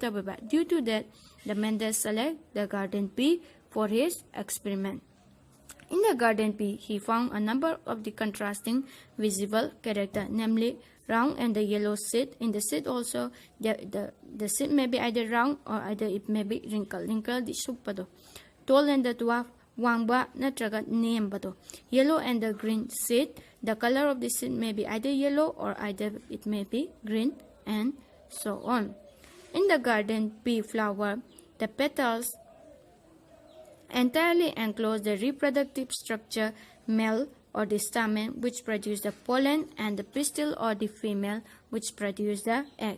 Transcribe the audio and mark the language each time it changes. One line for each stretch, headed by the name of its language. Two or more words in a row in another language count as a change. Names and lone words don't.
English: Due to that, the Mendel select the garden pea for his experiment. In the garden pea, he found a number of the contrasting visible characters, namely round and the yellow seed. In the seed also, the seed may be either round or either it may be wrinkled. Wrinkled
Manipuri: di supado.
English: Tall and the dwarf,
Manipuri: wangba natraga nembado.
English: Yellow and the green seed. The color of the seed may be either yellow or either it may be green, and so on. In the garden pea flower, the petals entirely enclose the reproductive structure, male or the stamen, which produce the pollen, and the pistil or the female, which produce the egg.